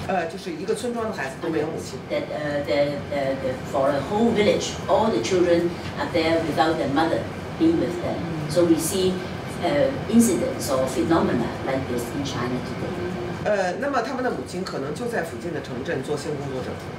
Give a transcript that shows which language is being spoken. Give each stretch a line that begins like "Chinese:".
Chinese: 就是一个村庄的孩子都没有母亲。
English: That for a whole village, all the children are there without their mother being with them. So we see incidents or phenomena like this in China today.
Chinese: 那么他们的母亲可能就在附近的城镇做性工作者。